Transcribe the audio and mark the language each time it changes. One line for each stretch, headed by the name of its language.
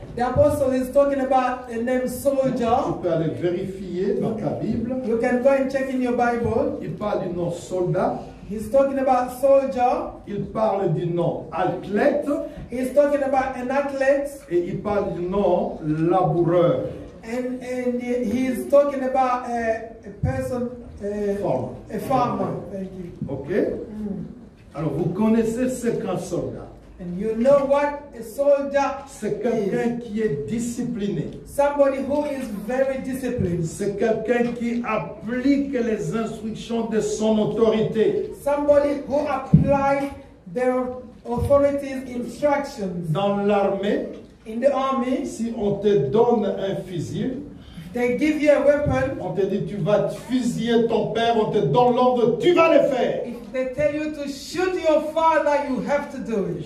English: The apostle is talking about the name
French: Tu
English: soldier.
French: peux aller vérifier dans ta Bible.
English: You can go and check in your Bible.
French: Il parle du nom soldat.
English: He's talking about soldier.
French: Il parle du nom athlète.
English: He's talking about an athlete.
French: Et il parle du nom laboureur.
English: And he's talking about a person, Farmer. a farmer. Thank you.
French: Ok? Alors vous connaissez ce qu'un soldat.
English: And you know what a soldier
French: C'est
English: is.
French: quelqu'un qui est discipliné.
English: Somebody who is very disciplined.
French: C'est quelqu'un qui applique les instructions de son autorité.
English: Somebody who applies their authorities' instructions.
French: Dans l'armée,
English: In the army,
French: si on te donne un fusil,
English: they give you a weapon.
French: on te dit tu vas fusiller ton père, on te donne l'ordre, tu vas le faire.
English: If they tell you to shoot your father, you have to do it.